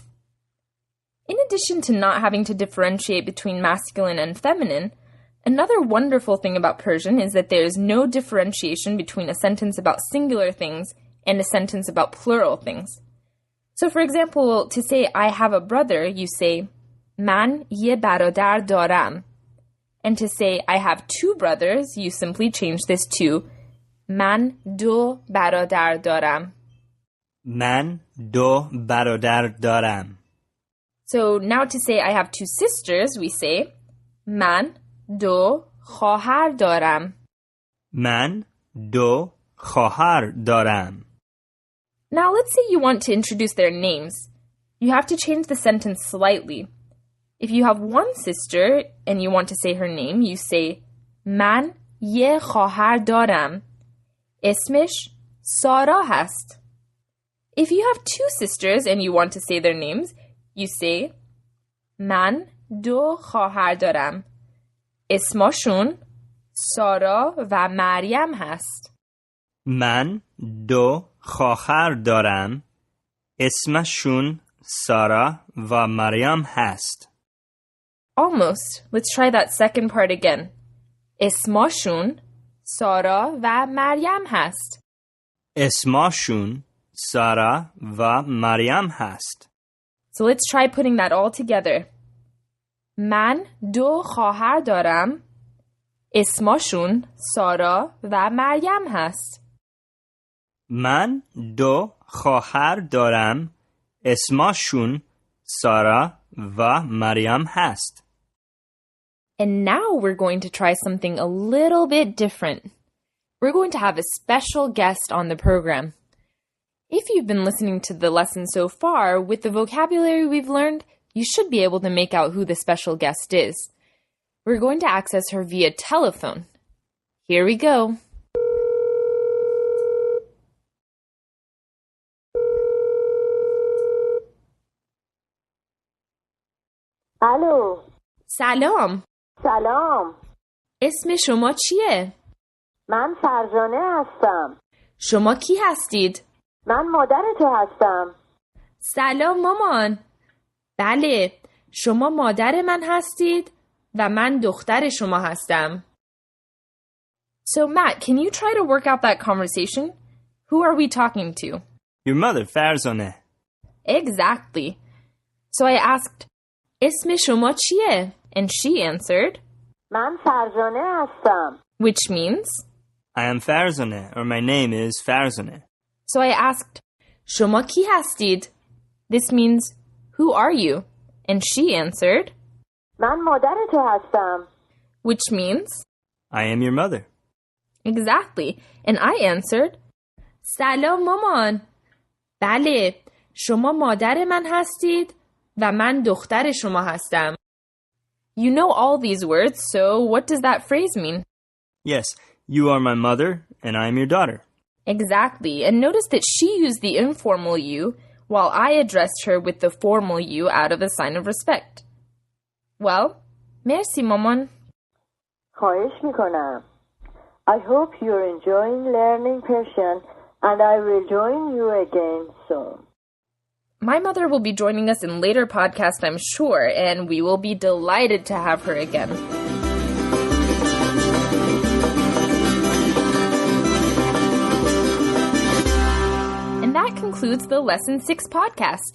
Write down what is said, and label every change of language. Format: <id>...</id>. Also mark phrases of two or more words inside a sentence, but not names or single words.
<en>In addition to not having to differentiate between masculine and feminine, another wonderful thing about Persian is that there is no differentiation between a sentence about singular things and a sentence about plural things. So for example, to say I have a brother, you say</en> <fa>من یه برادر دارم.</fa> <en>And to say I have 2 brothers, you simply change this to</en> <fa>من دو برادر دارم. من 2 برادر دارم.</fa> <en>So now to say I have 2 sisters, we say</en> <fa>من دو خواهر دارم. من 2 خواهر دارم.</fa> <en>Now let's say you want to introduce their names. You have to change the sentence slightly. If you have 1 sister and you want to say her name, you say</en> <fa>من یه خواهر دارم. اسمش سارا هست.</fa> <en>If you have 2 sisters and you want to say their names, you say</en> <fa>من 2 خواهر دارم. اسمشون سارا و مریم هست. من 2 خواهر دارم. اسمشون سارا و مریم هست.</fa> <en>Almost. Let's try that second part again.</en> <fa>اسمشون سارا و مریم هست. اسمشون سارا و مریم هست.</fa> <en>So let's try putting that all together.</en> <fa>من 2 خواهر دارم. اسمشون سارا و مریم هست. من 2 خواهر دارم. اسمشون سارا و مریم هست.</fa> <en>And now we're going to try something a little bit different. We're going to have a special guest on the program. If you've been listening to the lesson so far, with the vocabulary we've learned, you should be able to make out who the special guest is. We're going to access her via telephone. Here we go.</en> <fa>الو. سلام. سلام. اسم شما چیه؟ من فرزانه هستم. شما کی هستید؟ من مادر تو هستم. سلام مامان. بله، شما مادر من هستید و من دختر شما هستم.</fa> <en>So Matt, can you try to work out that conversation? Who are we talking to? Your mother, فرزانه. Exactly. So I asked,</en> <fa>اسم شما چیه?</fa> <en>And she answered,</en> <fa>من فرزانه هستم.</fa> <en>which means, I am فرزانه, or my name is فرزانه. so I asked,</en> <fa>شما کی هستید?</fa> <en>This means, who are you? And she answered,</en> <fa>من مادر تو هستم.</fa> <en>which means, I am your mother. exactly. And I answered,</en> <fa>سلام مامان. بله، شما مادر من هستید و من دختر شما هستم.</fa> <en>You know all these words, so what does that phrase mean? Yes, you are my mother, and I am your daughter. Exactly. And notice that she used the informal you, while I addressed her with the formal you out of a sign of respect. Well,</en> <fa>مرسی، مامان. خواهش میکنم.</fa> <en>I hope you're enjoying learning Persian and I will join you again soon. My mother will be joining us in later podcasts, I'm sure, and we will be delighted to have her again. And that concludes the Lesson 6 podcast.</en>